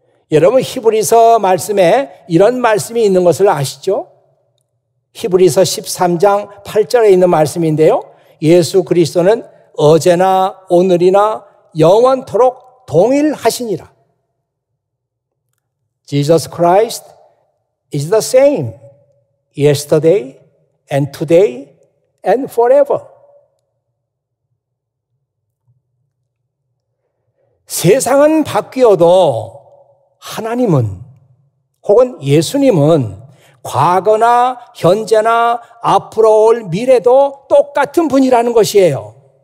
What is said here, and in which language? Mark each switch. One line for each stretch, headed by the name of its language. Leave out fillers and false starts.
Korean: 여러분 히브리서 말씀에 이런 말씀이 있는 것을 아시죠? 히브리서 13장 8절에 있는 말씀인데요. 예수 그리스도는 어제나 오늘이나 영원토록 동일하시니라.
English: Jesus Christ is the same. Yesterday and today and forever.
Korean: 세상은 바뀌어도 하나님은 혹은 예수님은 과거나 현재나 앞으로 올 미래도 똑같은 분이라는 것이에요.